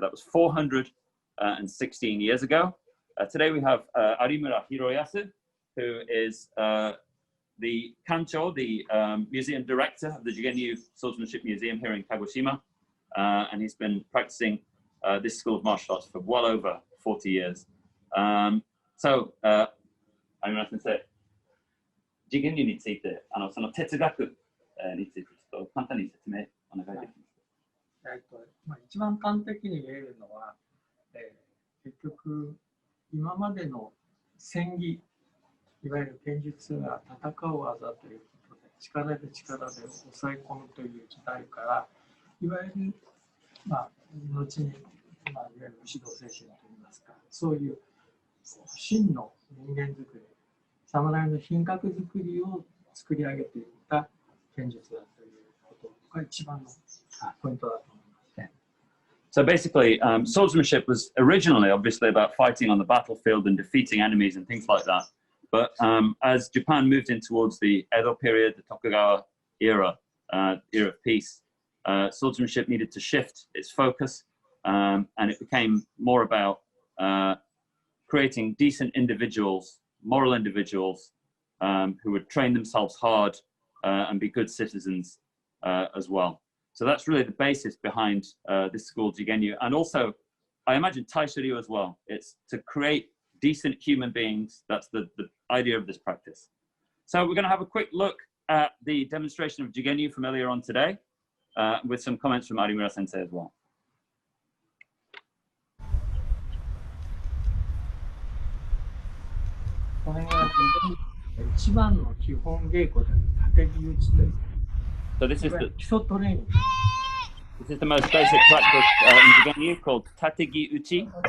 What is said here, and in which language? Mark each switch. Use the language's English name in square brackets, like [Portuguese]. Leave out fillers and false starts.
[English] That was 416 years ago. Today we have Arimura Hiroyasu, who is the Kancho, the museum director of the Jigen-ryu Swordsmanship Museum here in Kagoshima. And he's been practicing this school of martial arts for well over 40 years. [Japanese] So, Arimura Sensei, Jigen-ryu について、その哲学についてちょっと簡単に説明お願いできますか。一番端的に言えるのは、結局今までの戦技、いわゆる剣術が戦う技ということで、力で抑え込むという時代から、いわゆる、後に、いわゆる指導精神といいますか、そういう真の人間作り、侍の品格作りを作り上げていった剣術だということが一番のポイントだと思いますね。 [English] So basically, swordsmanship was originally obviously about fighting on the battlefield and defeating enemies and things like that. But as Japan moved in towards the Edo period, the Tokugawa era, era of peace, swordsmanship needed to shift its focus, and it became more about creating decent individuals, moral individuals, who would train themselves hard and be good citizens as well. So that's really the basis behind this school, Jigen-ryu. And also, I imagine Taisharyu as well. It's to create decent human beings. That's the idea of this practice. So we're going to have a quick look at the demonstration of Jigenu from earlier on today, with some comments from Arimura Sensei as well. [Japanese] これが一番の基本稽古で縦木打ちという。 [English] So this is the [Japanese] 基礎トレーニング。 [English] This is the most basic practice in Jigenu called tategi uchi.